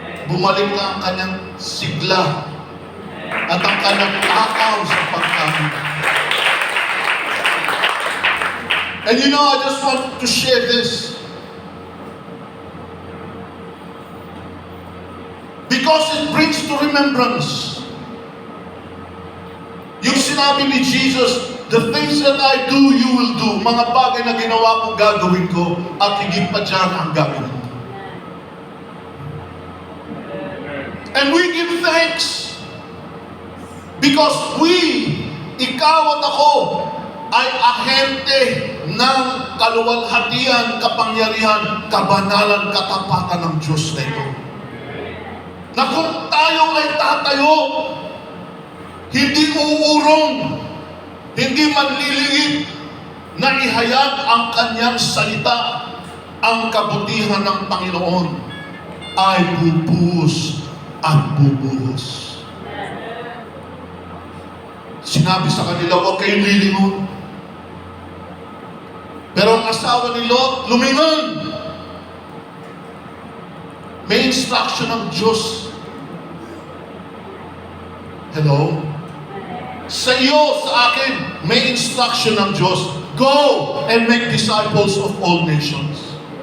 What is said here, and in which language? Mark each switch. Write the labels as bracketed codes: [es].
[tl] Bumalik na ang kanyang sigla at ang kanyang takaw sa pagkain." [en] And you know, I just want to share this. Because it brings to remembrance. [tl] Yung sinabi ni Jesus, [en] "The things that I do, you will do." [tl] Mga bagay na ginawa ko, gagawin ko. At higit pa dyan ang gagawin ko. [en] And we give thanks. [tl] Because ikaw at ako, ay ahente ng kaluwalhatian, kapangyarihan, kabanalan, katapatan ng Diyos na ito. Na kung tayo ay tatayo, hindi uurong, hindi manliliit, na ihayag ang kanyang salita, ang kabutihan ng Panginoon ay bubuhos at bubuhos. Sinabi sa kanila, "Huwag kayong lilingon." Pero ang asawa ni Lot, lumingon. May instruction ng Diyos. [en] Hello? [tl] Sa iyo, sa akin, may instruction ng Diyos. [en] Go and make disciples of all nations.